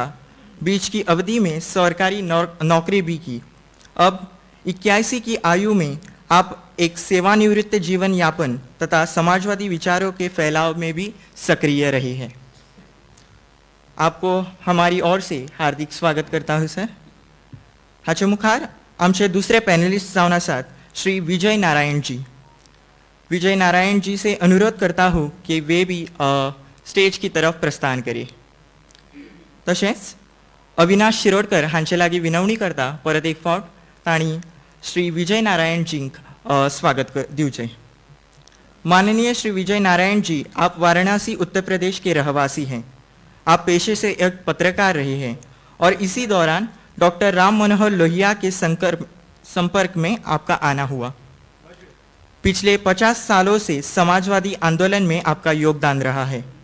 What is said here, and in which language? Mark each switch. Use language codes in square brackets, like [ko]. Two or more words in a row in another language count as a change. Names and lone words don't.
[hi] बीच की अवधि में सरकारी नौकरी भी की। अब 81 की आयु में आप एक सेवानिवृत्त जीवन यापन तथा समाजवादी विचारों के फैलाव में भी सक्रिय रहे हैं। आपको हमारी ओर से हार्दिक स्वागत करता हूं सर। [kok] हाचे मुखार आमचे दुसरे पैनलिस्ट जावन आसात श्री विजय नारायण जी। [hi] विजय नारायण जी से अनुरोध करता हूं कि वे भी स्टेज की तरफ प्रस्थान करें। [kok] तशेंच अविनाश शिरोडकर हांचे लागीं विनवणी करता परत एक फावट तांणी श्री विजय नारायण जींक स्वागत दिवचें। [hi] माननीय श्री विजय नारायण जी, आप वाराणसी उत्तर प्रदेश के रहवासी हैं। आप पेशे से एक पत्रकार रहे हैं और इसी दौरान डॉक्टर राम मनोहर लोहिया के संपर्क में आपका आना हुआ। पिछले 50 सालों से समाजवादी आंदोलन में आपका योगदान रहा है।